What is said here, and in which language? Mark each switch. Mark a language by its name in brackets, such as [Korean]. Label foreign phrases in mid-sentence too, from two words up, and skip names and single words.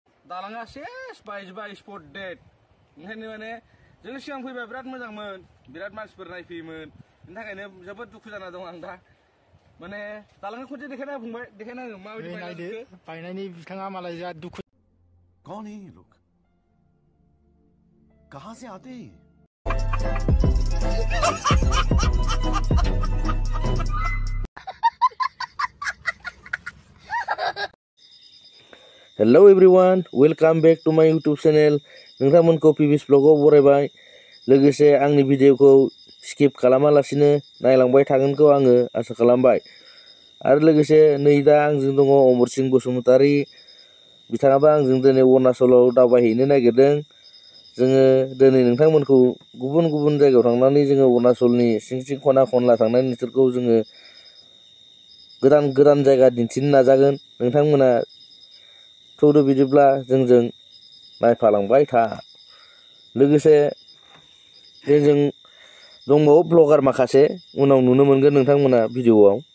[Bodo] दालाङा सेस बायजोब्बाय [English] spot date [Bodo] ओंखायनो माने जों सिगां फैबा बिराद मोजांमोन बिराद मानसिफोर नायफैयोमोन बेनि थाखायनो जोबोद दुखु जाना दं आं दा माने दालाङा खनसे देखायना फंबाय देखायना हो माबायदि नायदो बायनायनि बिथाङा मालाय जा दुखु [Hindi] कौन है ये लोग कहां से आते हैं [English] Hello everyone, welcome back to my YouTube channel. [Bodo] नोंथांमोनखौ पिबिस ब्लगाव बरायबाय लोगोसे आंनि भिडिअखौ स्किप खालामालासिनो नायलांबाय थागोनखौ आङो आसा खालामबाय आरो लोगोसे नै दा आंजों दङ अमरसिं बसुमतारी बिथाङाबो आंजों दिनै अरुणाचलाव दावबायहैनो नागिरदों जोङो दिनै नोंथांमोनखौ गुबुन गुबुन जायगायाव थांनानै जोङो अरुणाचलनि सिं सिं खना खनला थांनाय नोंसोरखौ जोङो गोदान गोदान जायगा दिन्थिनो नाजागोन नोंथांमोना थौदो बिदिब्ला जोंजों नायफालांबाय था लोगोसे जोंजों दंबावो ब्लगार माखासे उनाव नुनो मोनगोन नोंथांमोना भिडिअआव